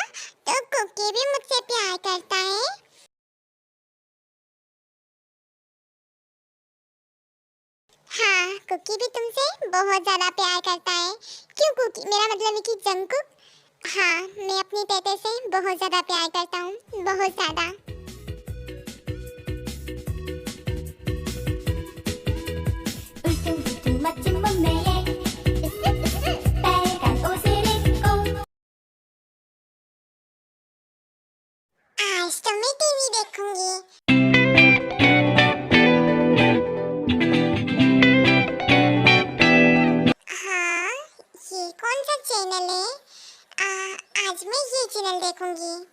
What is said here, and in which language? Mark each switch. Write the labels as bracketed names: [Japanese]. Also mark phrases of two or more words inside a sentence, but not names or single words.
[Hindi] तो कुकी भी मुझसे प्यार करता है? कुकी भी तुमसे बहुत ज्यादा प्यार करता है। क्यों कुकी, मेरा मतलब है कि जंगकुक। हाँ, मैं अपनी तेते से बहुत ज्यादा प्यार करता हूँ, बहुत ज्यादा। [Korean] 울퉁불퉁 멋진 몸매에 빨간 옷을 입고 [Hindi] आज तो मैं टीवी देखूंगी। हाँ, ये कौन सा चैनल है? आज मैं ये चैनल देखूंगी।